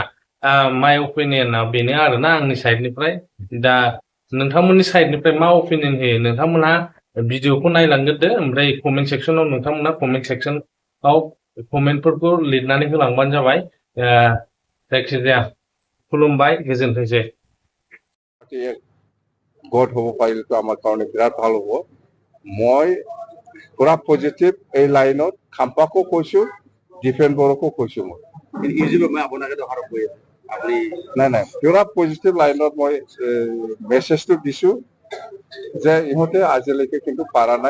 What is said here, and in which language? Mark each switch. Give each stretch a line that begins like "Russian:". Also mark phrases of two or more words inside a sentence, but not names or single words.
Bodo: माय अपिनियना बेनो आरोना आंनि साइडनिफ्राय। दा नोंथांमोननि साइडनिफ्राय मा अपिनियन होयो नोंथांमोनहा भिडिअखौ नायलांग्रोदो, ओमफ्राय कमेन्ट सेक्सनाव नोंथांमोना कमेन्ट सेक्सनाव कमेन्टफोरखौ लिरनानै होलांबानो जाबाय। जायखिजाया खुलुमबाय, गोजोनथोंसै।
Assamese: গড হ'ব পাৰিলেতো আমাৰ কাৰণে বিৰাট ভাল হ'ব। মই পুৰা পজিটিভ এই লাইনত খাম্পাকো কৈছো, ডিফেন বড়োকো কৈছো। নাই পুৰা পজিটিভ লাইনত মই মেছেজটো দিছো যে ইহঁতে আজিলৈকে কিন্তু পাৰা নাই।